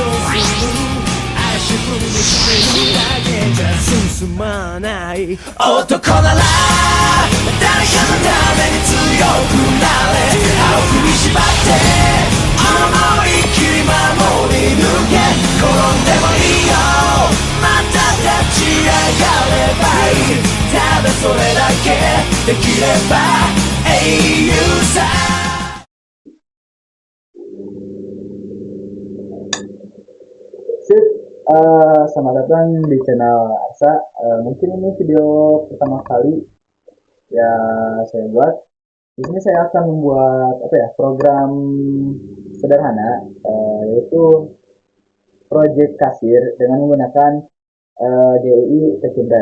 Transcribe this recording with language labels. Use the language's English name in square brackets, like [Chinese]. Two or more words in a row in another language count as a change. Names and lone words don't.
[Japanese] 足踏みしてるだけじゃ進まない男なら誰かのために強くなれ歯を踏みしばって思いっきり守り抜け転んでもいいよまた立ち上がればいいただそれだけできれば英雄さ [Indonesian] Sip, selamat datang di channel Arsa. Mungkin ini video pertama kali ya saya buat. Di sini saya akan membuat program sederhana, yaitu project kasir dengan menggunakan GUI Techinter.